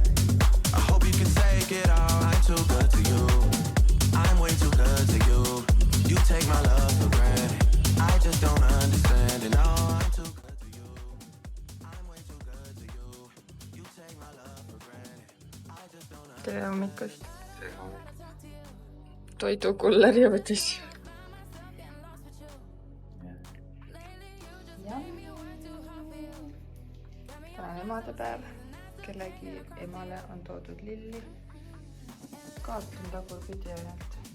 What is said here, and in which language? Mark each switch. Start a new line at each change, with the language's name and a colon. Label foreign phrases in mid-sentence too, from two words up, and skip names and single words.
English: I hope you can take it all. I'm too good to you. I'm way too good to you. You take my love for granted. I just don't understand it. No, I'm too good to you. I'm way too good to you. You take my love for granted. I just don't understand.
Estonian: Tere hommikust. Toidukulleri võtis. Täna on emadepäev. Kellegi emale on toodud lilli. Kaart on tagurpidi ainult.